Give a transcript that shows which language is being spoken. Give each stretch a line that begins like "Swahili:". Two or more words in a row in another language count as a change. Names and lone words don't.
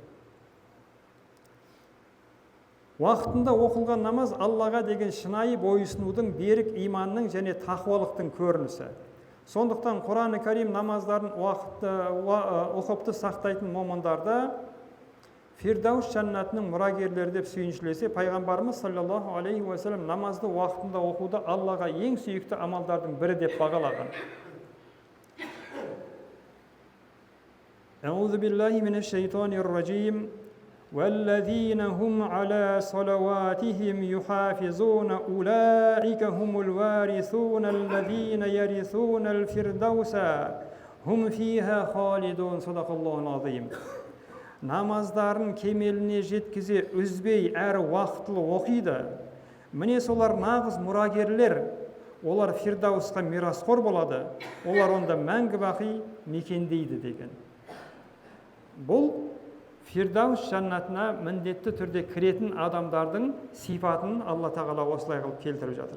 Kazakh: Уақытында оқылған намаз Аллаға деген шынайы бойұсынудың, берік иманның және тақуалықтың көрінісі. Сондықтан Құран Кәрим намаздарын уақытты оқыпты сақтайтын момындарды Фирдаус жәннатының мұрагерлері деп сүйіншілесе, пайғамбарымыз
Arabic: صلى الله عليه وسلم
Kazakh: намазды уақытында оқуды Аллаға ең сүйікті амалдардың бірі деп бағалаған.
Arabic: أعوذ بالله من الشيطان الرجيم. والذين هم على صلواتهم يحافظون أولئك هم الوارثون الذين يرثون الفردوس هم فيها خالدون. صدق الله العظيم.
Kazakh: Намаздарын кемеліне жеткізе үзбей әрі уақытлы оқиды. Міне солар нағыз мұрагерлер. Олар фирдаусқа мирасқор болады. Олар онда мәңгі бақи мекендейді деген. Бұл Фирдаус жәннатына міндетті түрде кіретін адамдардың сипатын Алла тағала осылай қылып келтіріп жатыр.